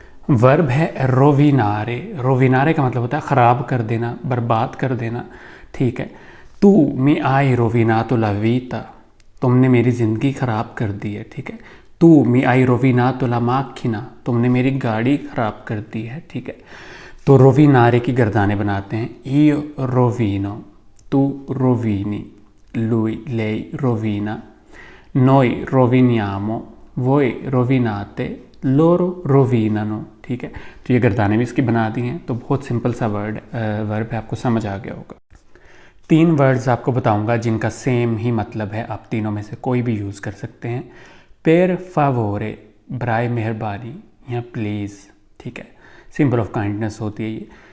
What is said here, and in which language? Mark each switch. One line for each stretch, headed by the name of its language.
Hindi: Verb है रोविनारे, रोविनारे का मतलब होता है ख़राब कर देना, बर्बाद कर देना, ठीक है।
Italian: तू मी आई रोविनातो ला वीता,
Hindi: तुमने मेरी ज़िंदगी ख़राब कर दी है, ठीक है।
Italian: तू मी आई रोविनातो ला माखिना,
Hindi: तुमने मेरी गाड़ी ख़राब कर दी है, ठीक है। तो रोविनारे की गर्दानें बनाते हैं।
Italian: io rovino, tu rovini, lui lei rovina, noi roviniamo, voi rovinate, loro rovinano,
Hindi: ठीक है। तो ये गर्दानें भी इसकी बना दी हैं। तो बहुत सिंपल सा वर्ब है, आपको समझ आ गया होगा। 3 वर्ड्स आपको बताऊंगा जिनका सेम ही मतलब है, आप तीनों में से कोई भी यूज़ कर सकते हैं।
Italian: per favore,
Hindi: बराए मेहरबानी या प्लीज़, ठीक है,
English: symbol of kindness
Hindi: होती है ये।